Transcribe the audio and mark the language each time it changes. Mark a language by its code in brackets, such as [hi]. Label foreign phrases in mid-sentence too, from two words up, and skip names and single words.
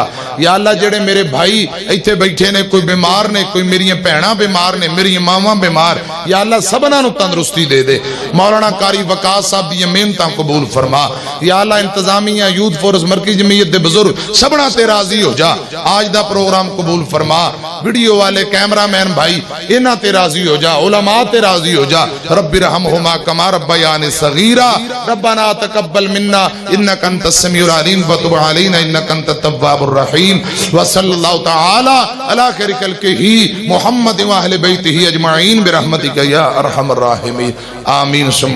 [ar] يا الله [pa] جیہڑے میرے بھائی ایتھے بیٹھے نے، کوئی بیمار نے، کوئی میریاں بھیناں بیمار نے، میریاں ماواں بیمار, [ar] يا الله [pa] سبناں نوں تندرستی دے دے. مولانا قاری وقاص صاحب دیاں محنتاں قبول فرما. [ar] يا الله [pa] انتظامیہ یوتھ فورس مرکزی جمعیت دے بزرگ سبناں تے راضی ہو جا. اج دا پروگرام قبول فرما۔ ویڈیو والے کیمرہ مین بھائی اینہاں تے راضی ہو جا، علما تے راضی ہو جا. [ar] رب ارحمهما كما ربياني صغيرا. ربنا تقبل منا إنك أنت السميع العليم وتب علينا إنك أنت التواب الرحيم. وصلى الله تعالى على خير خلقه محمد وأهل بيته أجمعين برحمتك يا أرحم الراحمين، آمين.